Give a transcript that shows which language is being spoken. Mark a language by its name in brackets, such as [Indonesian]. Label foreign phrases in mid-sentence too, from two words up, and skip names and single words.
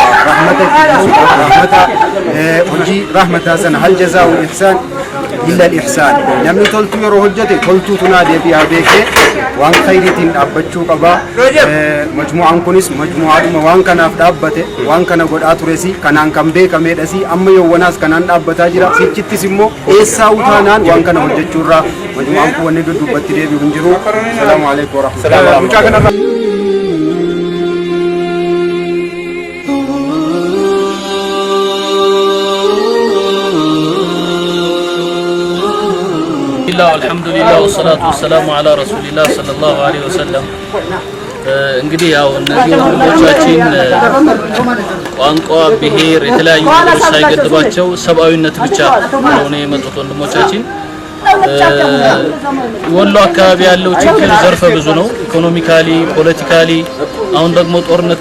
[Oromo] rahmata hojii rahmataa sana [Arabic] هل جزاء إحسان إلا الإحسان [Oromo] namni toltuu yeroo hojjete toltuu tunaa deebi'aa beekee waan khayriitiin dhaabbachuu qaba majmu'aan kunis majmu'aadhuma waan kanaaf dhaabbate waan kana godhaa turesi kanaan kan beekameedhasi amma yawwanaas kanaan dhaabbataa jira sichittis immoo eessaa utaanaan waan kana hojjechuurraa majmu'aan kun wanni duddubbatti deebi'u hin jiru [Arabic] سلام عليكم ورحمة الله الحمد لله والصلاة والسلام على رسول الله صلى الله عليه وسلم [Amharic] እንግዲህ ያው እነዚህ ወንድሞቻችን ቋንቋ ብሔር የተለያዩ ነገሮች ሳይገድባቸው ሰብአዊነት ብቻ ነው የመጡት ወንድሞቻችን ወሎ አካባቢ ያለው ችግር ዘርፈ ብዙ ነው [English] economically politically [Amharic] አሁን ደግሞ ጦርነት